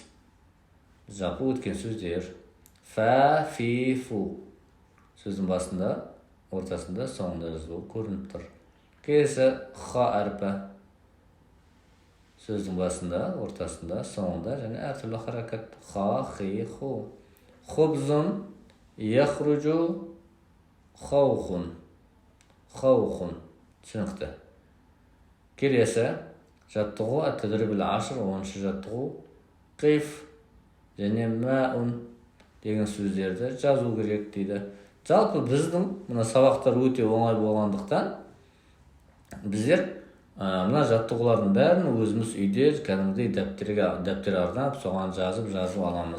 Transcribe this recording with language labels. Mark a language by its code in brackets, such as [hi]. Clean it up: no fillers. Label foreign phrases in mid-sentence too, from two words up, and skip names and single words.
[kk] Жалпы өткен сөздер. [ar] فَ، فِ، فُ. [kk] Сөздің басында, ортасында, соңында жазылуы көрініп тұр. Келесі ха әрпі. Сөздің басында, ортасында, соңында және әртүрлі харакат. [ar] Ха, خِ، خُ. خبز، يخرج, хаухун. [kk] Хаухун. Түсінікті. Келесі жаттығу, [ar] التدريب العاشر, [kk] 10-ші жаттығу. Қиф және мәун деген сөздерді жазу керек дейді. Жалпы біздің мына сабақтар өте оңай болғандықтан біздер мына жаттығулардың бәрін өзіміз үйде кәдімгідей дәптер арнап, соған жазып аламыз.